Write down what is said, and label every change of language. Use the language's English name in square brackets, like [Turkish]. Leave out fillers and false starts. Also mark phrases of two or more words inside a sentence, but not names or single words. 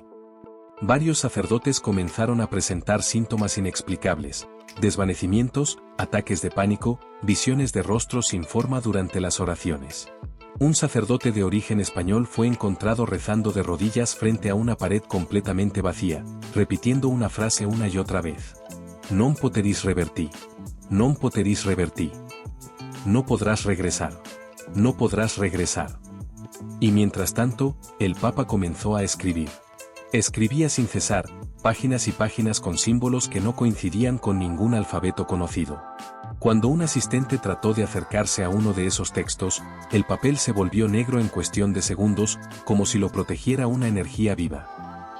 [Spanish] Varios sacerdotes comenzaron a presentar síntomas inexplicables: desvanecimientos, ataques de pánico, visiones de rostros sin forma durante las oraciones. Un sacerdote de origen español fue encontrado rezando de rodillas frente a una pared completamente vacía, repitiendo una frase una y otra vez. [Latin] Non poteris reverti. Non poteris reverti. [Spanish] No podrás regresar. No podrás regresar. Y mientras tanto, el Papa comenzó a escribir. Escribía sin cesar, páginas y páginas con símbolos que no coincidían con ningún alfabeto conocido. Cuando un asistente trató de acercarse a uno de esos textos, el papel se volvió negro en cuestión de segundos, como si lo protegiera una energía viva.